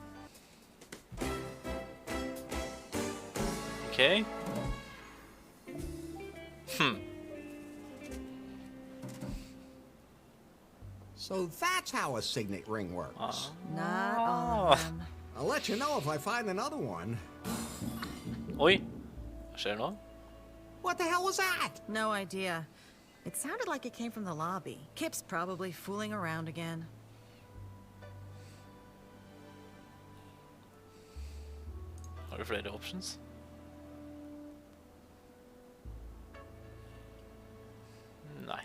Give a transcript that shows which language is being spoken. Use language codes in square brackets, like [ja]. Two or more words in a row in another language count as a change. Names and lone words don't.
[en] Okay. So that's how a signet ring works. Not all of them. I'll let you know if I find another one. [no] Oi. Hva skjer nå? [en] What the hell was that? No idea. It sounded like it came from the lobby. Kip's probably fooling around again. [no] Har du flere options? Nei.